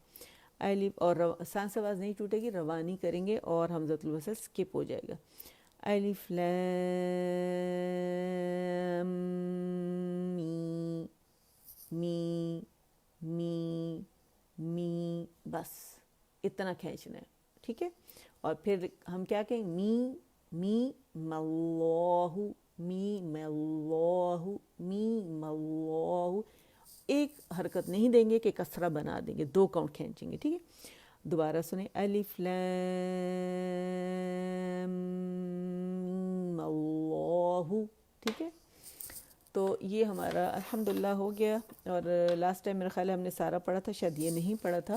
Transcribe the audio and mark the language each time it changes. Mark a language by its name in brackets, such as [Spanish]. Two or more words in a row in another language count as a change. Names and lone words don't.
[Urdu] الف, اور سانس آواز نہیں ٹوٹے گی, روانی کریں گے اور [Arabic] حمزۃ الوصل [Urdu] سکپ ہو جائے گا. [Arabic] الف لام می می می, [Urdu] بس اتنا کھینچنا ہے, ٹھیک ہے. اور پھر ہم کیا کہیں؟ می می ملہ می ملہ می ملہ, ایک حرکت نہیں دیں گے کہ کسرہ بنا دیں گے, 2 کاؤنٹ کھینچیں گے, ٹھیک ہے. دوبارہ سنیں. [Arabic] الف لام میم اللہ [Urdu] ٹھیک ہے. تو یہ ہمارا الحمدللہ ہو گیا. اور [English] last time [Urdu] میرا خیال ہے ہم نے سارا پڑھا تھا، شاید یہ نہیں پڑھا تھا.